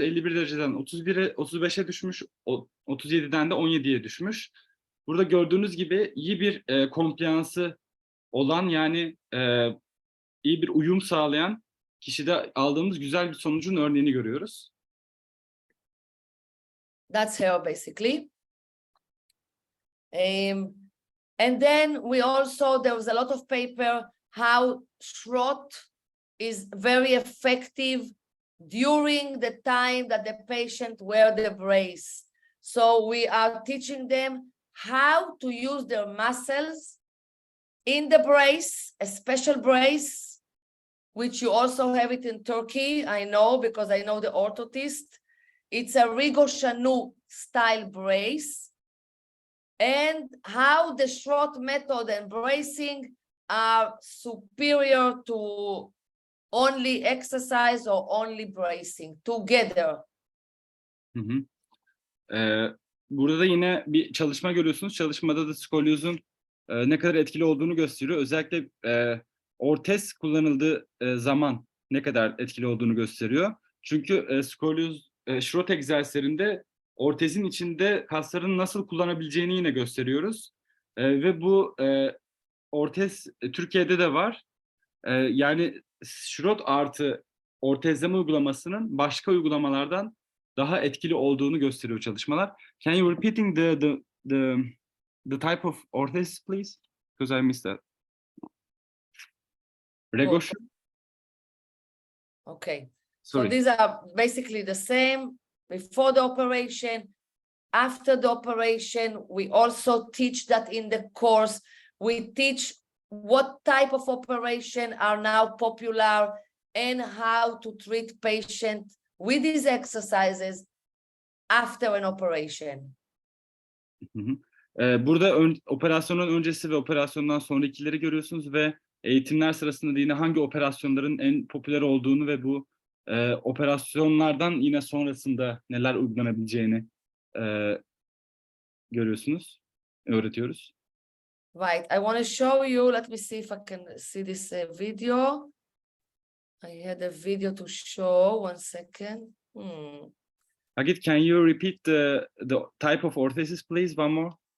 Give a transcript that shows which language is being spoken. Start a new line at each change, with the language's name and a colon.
Turkish: 51 dereceden 35'e düşmüş, 37'den de 17'ye düşmüş. Burada gördüğünüz gibi iyi bir kompliyansı olan, yani iyi bir uyum sağlayan kişide aldığımız güzel bir sonucun örneğini görüyoruz.
English: That's her basically. And then there was a lot of paper how Schrott is very effective during the time that the patient wear the brace. So we are teaching them how to use their muscles in the brace, a special brace, which you also have it in Turkey, I know, because I know the orthotist. It's a Rigo Shanu style brace. And how the Schrott method and bracing are superior to only exercise or only bracing together.
Turkish: Burada da yine bir çalışma görüyorsunuz. Çalışmada da skolyozun ne kadar etkili olduğunu gösteriyor. Özellikle ortez kullanıldığı zaman ne kadar etkili olduğunu gösteriyor. Çünkü Schrott egzersizlerinde ortezin içinde kasların nasıl kullanabileceğini yine gösteriyoruz. Ve bu ortez Türkiye'de de var. Yani Schrott artı ortezleme uygulamasının başka uygulamalardan daha etkili olduğunu gösteriyor çalışmalar.
English: Can you repeating the type of orthes, please? Because I missed that. Regoshan? Okay. Sorry. So these are basically the same before the operation. After the operation, we also teach that in the course. We teach what type of operation are now popular and how to treat patients with these exercises after an operation.
Turkish: Burada operasyonun öncesi ve operasyondan sonrakileri görüyorsunuz ve eğitimler sırasında da yine hangi operasyonların en popüler olduğunu ve bu operasyonlardan yine sonrasında neler uygulanabileceğini görüyorsunuz, öğretiyoruz.
English: Right, I want to show you, let me see if I can see this video. I had a video to show, 1 second. Hagit, can you repeat the type of orthesis, please, one more?